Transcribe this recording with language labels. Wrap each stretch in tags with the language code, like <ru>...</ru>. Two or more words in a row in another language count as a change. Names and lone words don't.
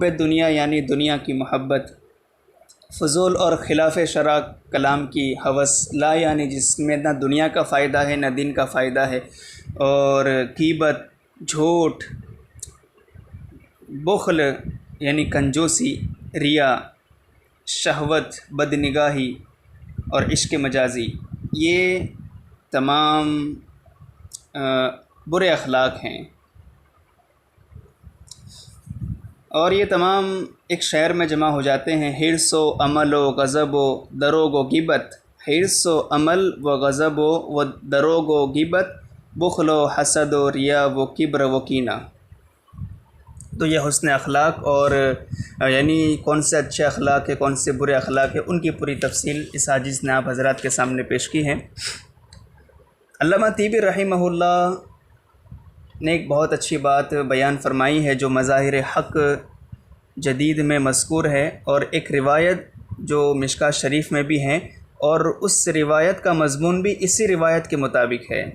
<ur>دنیا یعنی دنیا کی محبت، فضول اور خلاف شرع کلام کی ہوس، لا یعنی جس میں نہ دنیا کا فائدہ ہے نہ دین کا فائدہ ہے، اور غیبت، جھوٹ، بخل یعنی کنجوسی، ریا، شہوت، بدنگاہی اور عشق مجازی، یہ تمام برے اخلاق ہیں۔ اور یہ تمام ایک شعر میں جمع ہو جاتے ہیں:</ur> <fa>حرص و عمل و غضب و دروغ و غیبت، حرص و عمل و غضب و دروغ و غیبت، بخل و حسد و ریا و کبر و کینہ۔</fa> <ur>تو یہ حسن اخلاق اور یعنی کون سے اچھے اخلاق ہیں، کون سے برے اخلاق ہیں، ان کی پوری تفصیل اس حدیث نے آپ حضرات کے سامنے پیش کی ہے۔ علامہ طیبی</ur> <ar>رحمہ اللہ</ar> <ur>نے ایک بہت اچھی بات بیان فرمائی ہے جو مظاہر حق جدید میں مذکور ہے، اور ایک روایت جو مشکوٰۃ شریف میں بھی ہے، اور اس روایت کا مضمون بھی اسی روایت کے مطابق ہے۔</ur>